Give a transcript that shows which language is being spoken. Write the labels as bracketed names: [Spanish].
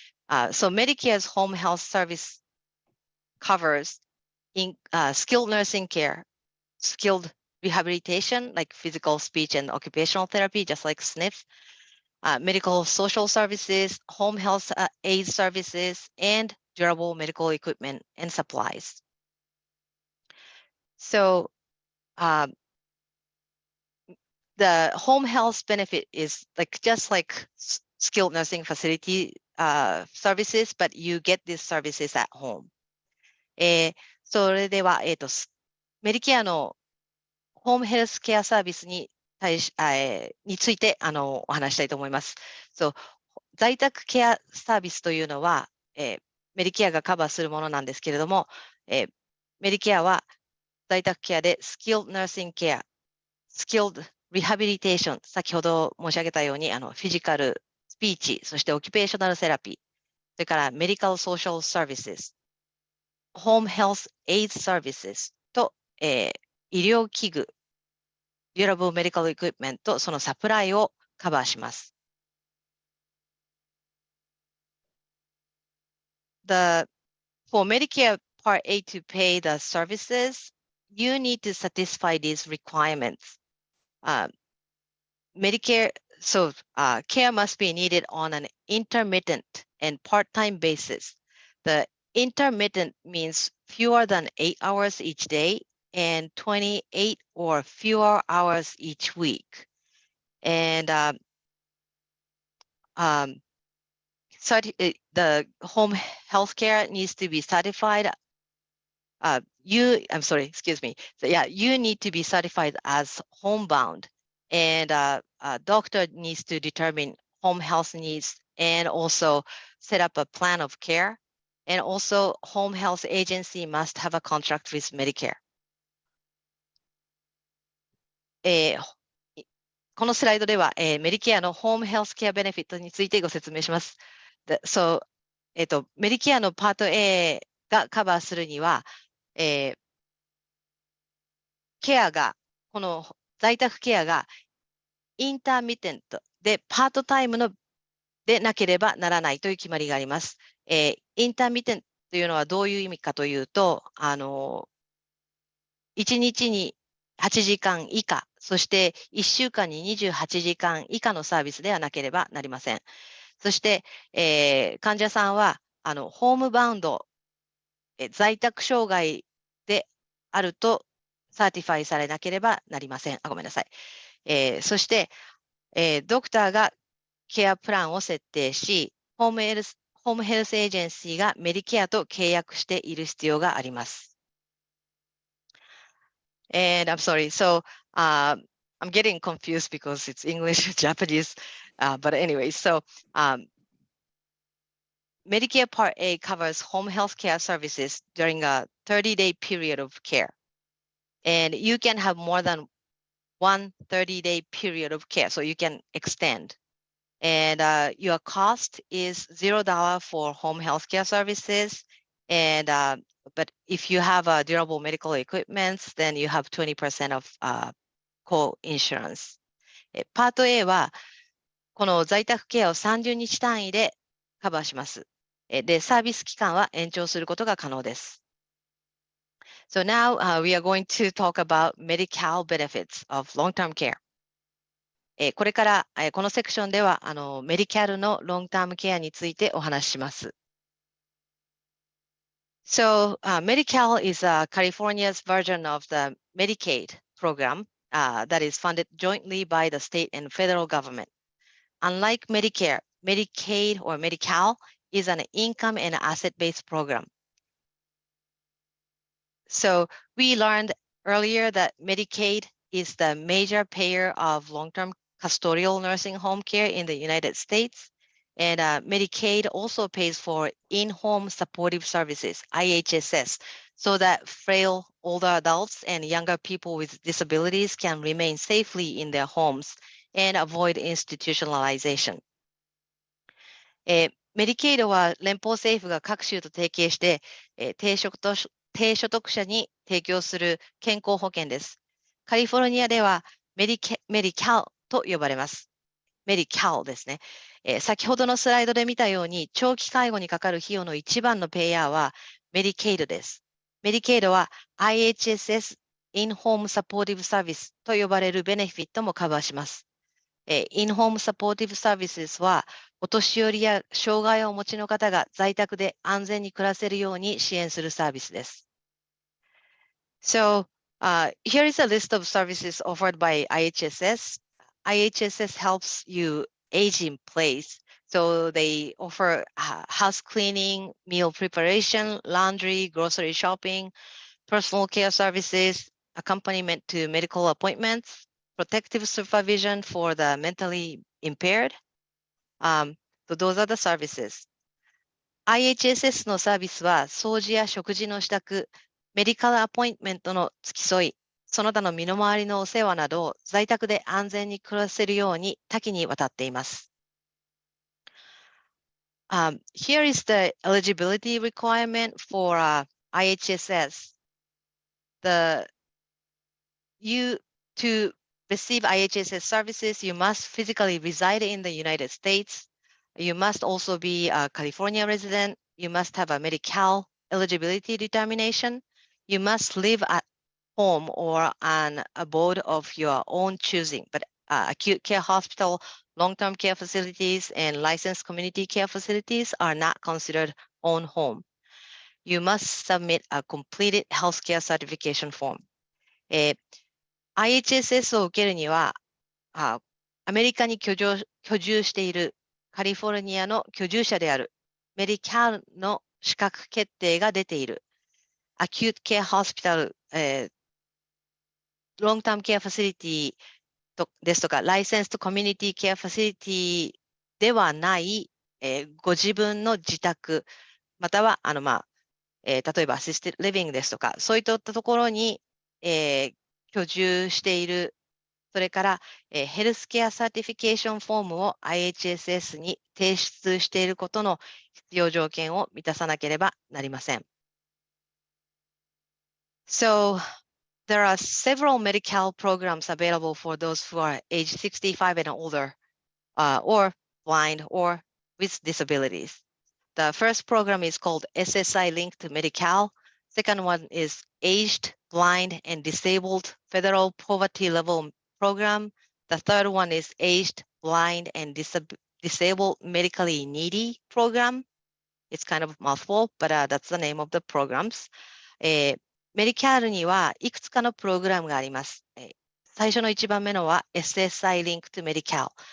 [English] So Medicare's home health service covers skilled nursing care, skilled rehabilitation like physical, speech, and occupational therapy, just like SNFs, medical social services, home health aid services, and durable medical equipment and supplies. So the home health benefit is just like skilled nursing facility services, but you get these services at home. [Japanese] それでは、メディケアのホームヘルスケアサービスについてお話したいと思います。在宅ケアサービスというのは、メディケアがカバーするものなんですけれども、メディケアは在宅ケアでスキルナーシングケア、スキルリハビリテーション、先ほど申し上げたように、フィジカル、スピーチ、そしてオキュペーショナルセラピー、それからメディカルソーシャルサービス、ホームヘルスエイズサービスと、医療器具、デュラブルメディカルエクイプメント、そのサプライをカバーします。 [English] For Medicare Part A to pay the services, you need to satisfy these requirements. Medicare, care must be needed on an intermittent and part-time basis. The intermittent means fewer than 8 hours each day and 28 or fewer hours each week. And the home health care needs to be certified. You need to be certified as homebound, and a doctor needs to determine home health needs and also set up a plan of care. And also, home health agency must have a contract with Medicare. [Japanese] このスライドでは、メディケアのホームヘルスケアベネフィットについてご説明します。メディケアのパート A がカバーするには、ケアが、この在宅ケアがインターミテントでパートタイムのでなければならないという決まりがあります。インターミテントというのはどういう意味かというと、1日に8時間以下、そして1週間に28時間以下のサービスではなければなりません。そして、患者さんはホームバウンド、在宅障害であるとサーティファイされなければなりません。ごめんなさい。そして、ドクターがケアプランを設定し、ホームヘルスエージェンシーがメディケアと契約している必要があります。 [English] And I'm sorry, so I'm getting confused because it's English, Japanese, but anyway, so Medicare Part A covers home health care services during a 30-day period of care. And you can have more than one 30-day period of care, so you can extend. And your cost is $0 for home health care services. And but if you have durable medical equipment, then you have 20% of co-insurance. [Japanese] パート A はこの在宅ケアを30日単位でカバーします。で、サービス期間は延長することが可能です。 [English] So now we are going to talk about MediCal benefits of long-term care. [Japanese] これからこのセクションではメディカルのロングタームケアについてお話しします。 [English] So MediCal is California's version of the Medicaid program that is funded jointly by the state and federal government. Unlike Medicare, Medicaid or MediCal is an income and asset-based program. So we learned earlier that Medicaid is the major payer of long-term custodial nursing home care in the United States. And Medicaid also pays for in-home supportive services, IHSS, so that frail older adults and younger people with disabilities can remain safely in their homes and avoid institutionalization. [Japanese] メディケイドは連邦政府が各州と提携して、低所得者に提供する健康保険です。カリフォルニアではメディカルと呼ばれます。メディカルですね。先ほどのスライドで見たように、長期介護にかかる費用の一番のペイヤーはメディケイドです。メディケイドは IHSS In-Home Supportive Service と呼ばれるベネフィットもカバーします。 In-Home Supportive Services はお年寄りや障害をお持ちの方が在宅で安全に暮らせるように支援するサービスです。 [English] So, here is a list of services offered by IHSS. IHSS helps you age in place. So they offer house cleaning, meal preparation, laundry, grocery shopping, personal care services, accompaniment to medical appointments, protective supervision for the mentally impaired. So those are the services. [Japanese] IHSS のサービスは掃除や食事の支度、メディカルアポイントメントの付き添い、その他の身の回りのお世話などを在宅で安全に暮らせるように多岐にわたっています。 [English] Here is the eligibility requirement for IHSS. To receive IHSS services, you must physically reside in the United States. You must also be a California resident. You must have a Medi-Cal eligibility determination. You must live at home or on a abode of your own choosing, but acute care hospital, long-term care facilities, and licensed community care facilities are not considered own home. You must submit a completed healthcare certification form. [Japanese] IHSS を受けるには、アメリカに居住しているカリフォルニアの居住者であるメディカルの資格決定が出ているアキュートケアホスピタル、ロングタームケアファシリティですとか、ライセンスとコミュニティケアファシリティではない、ご自分の自宅、または例えばアシスティッドリビングですとか、そういったところに、居住している、それから、ヘルスケアサーティフィケーションフォームを IHSS に提出していることの必要条件を満たさなければなりません。 [English] So, there are several MediCal programs available for those who are age 65 and older, or blind or with disabilities. The first program is called SSI Link to MediCal. Second one is Aged, Blind, and Disabled Federal Poverty Level Program. The third one is Aged, Blind, and Disabled Medically Needy Program. It's kind of a mouthful, but that's the name of the programs. [Japanese] メディカルにはいくつかのプログラムがあります。最初の1番目のは SSI Link to MediCal。